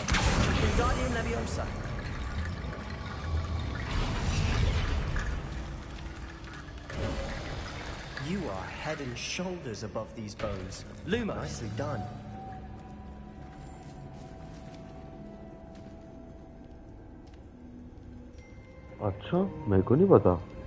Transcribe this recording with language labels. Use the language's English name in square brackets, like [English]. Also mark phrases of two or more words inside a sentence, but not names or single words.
[English] Wingardium Leviosa. You are head and shoulders above these bones. Lumos. Nicely done. [Hindi] अच्छा, मेरे को नहीं पता।